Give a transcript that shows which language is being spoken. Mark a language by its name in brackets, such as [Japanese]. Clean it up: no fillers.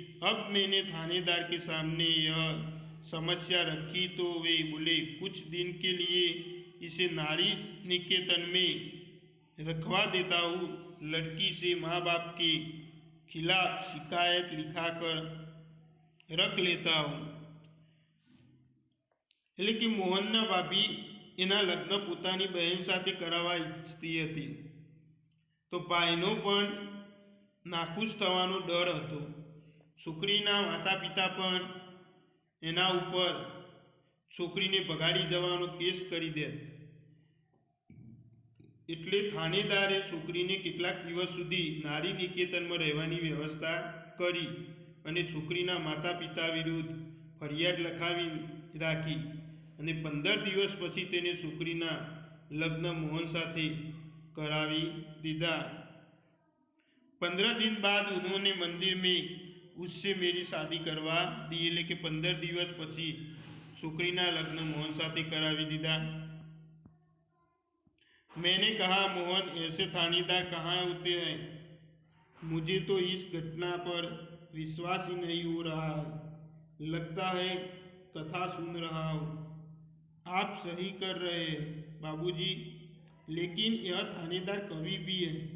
[Hindi] अब मैंने थानेदार के सामने यह समस्या रखी तो वे बोले, कुछ दिन के लिए इसे नारी निकेतन में रखवा देता हूँ। लड़की से माँ बाप के खिलाफ शिकायत लिखाकर रख लेता हूँ. [Gujarati] એટલે કે મોહનના ભાભી એના લગ્ન પોતાની બહેન સાથે કરાવવા ઈચ્છતી હતી, તો ભાઈનો પણ નાખુશ થવાનો ડર હતો. છોકરીના માતા પિતા પણ એના ઉપર છોકરીને ભગાડી જવાનો કેસ કરી દેત. એટલે થાનેદારે છોકરીને કેટલાક દિવસ સુધી નારી નિકેતનમાં રહેવાની વ્યવસ્થા કરી અને છોકરીના માતા પિતા વિરુદ્ધ ફરિયાદ લખાવી રાખી અને 15 દિવસ પછી તેને છોકરીના લગ્ન મોહન સાથે करावी दीदा. [Hindi] 15 दिन बाद उन्होंने मंदिर में उससे मेरी शादी करवा दी, [Gujarati] એટલે કે 15 દિવસ પછી છોકરીના લગ્ન મોહન સાથે કરાવી દીધા। [Hindi] मैंने कहा, मोहन, ऐसे थानेदार कहाँ होते हैं? मुझे तो इस घटना पर विश्वास ही नहीं हो रहा है। लगता है कथा सुन रहा हूँ। आप सही कर रहे हैं बाबूजी, लेकिन यह थानेदार कवि भी है।